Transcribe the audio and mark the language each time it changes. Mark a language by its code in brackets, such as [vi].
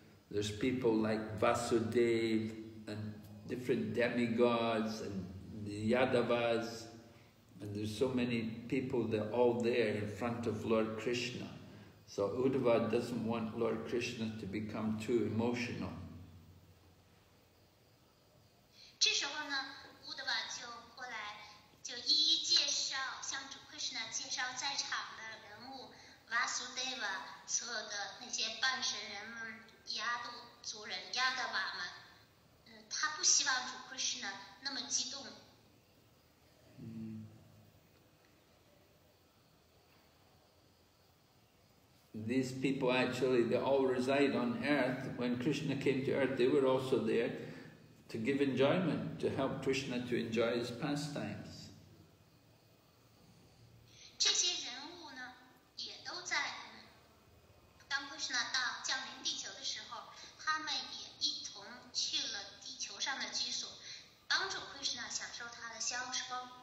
[en] There's people like Vasudeva and different demigods and the Yadavas, and there's so many people, they're all there in front of Lord Krishna. So Uddhava doesn't want Lord Krishna to become too emotional. [zh] 这时候呢，乌德瓦就过来，就一一介绍，向主 Krishna 介绍在场的人物 Vasudeva， 所有的那些半神人们、亚度族人、亚达瓦们。他不希望主 Krishna 那么激动。 [en] These people actually, they all reside on earth. When Krishna came to earth, they were also there to give enjoyment, to help Krishna to enjoy his pastimes. [zh] 这些人物呢，也都在当 Krishna 降临地球的时候，他们也一同去了地球上的居所，帮助 Krishna 享受他的享受。